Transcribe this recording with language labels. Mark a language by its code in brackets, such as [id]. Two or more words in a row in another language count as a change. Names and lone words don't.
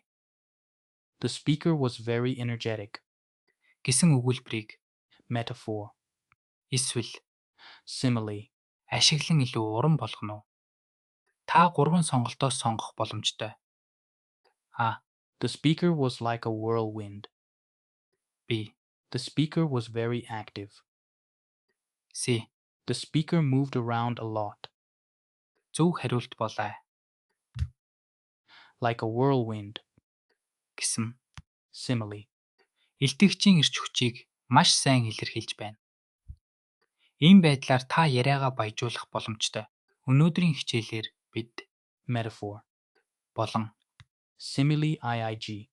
[en] The speaker was very energetic. [mn] Гэсэн өгүүлбэрийг [en] Metaphor. [mn] эсвэл [en] Simile. [mn] ашиглан илүү уран болгоно уу? Та 3 сонголтоос сонгох боломжтой. А. [en] The speaker was like a whirlwind. B. The speaker was very active. C. The speaker moved around a lot. [mn] Зөв хариулт бол А. [en] Like a whirlwind. [mn] Гэсэн [en] Simile. [mn] илтгэгчийн эрч хүчийг маш сайн илэрхийлж байна. Ийм байдлаар та яриагаа баяжуулах боломжтой. Өнөөдрийн хичээлээр бид [en] Metaphor. [mn] болон [en] Simile IIG.